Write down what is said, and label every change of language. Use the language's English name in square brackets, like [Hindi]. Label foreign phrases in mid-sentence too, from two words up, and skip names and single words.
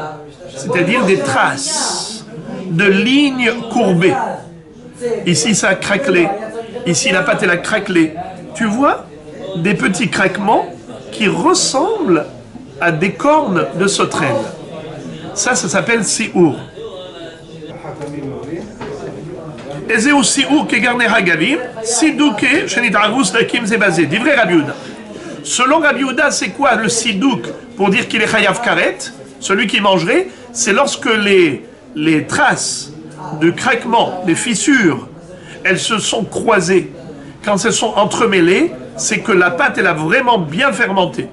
[French] C'est-à-dire des traces de lignes courbées. Ici, ça a craquelé. Ici, la pâte, elle a craquelé. Tu vois des petits craquements qui ressemblent à des cornes de sauterelle. Ça s'appelle siour. [Hebrew] איזהו סיאור כקרני חגבים, סידוק שנתערבו סדקיו זה בזה. דברי רבי יהודה. [French] Selon Rabbi Yehuda, c'est quoi le sidouk pour dire qu'il est [Hebrew] חייב כרת? [French] Celui qui mangerait, c'est lorsque les traces de craquement, des fissures, elles se sont croisées. Quand elles sont entremêlées, c'est que la pâte, elle a vraiment bien fermenté.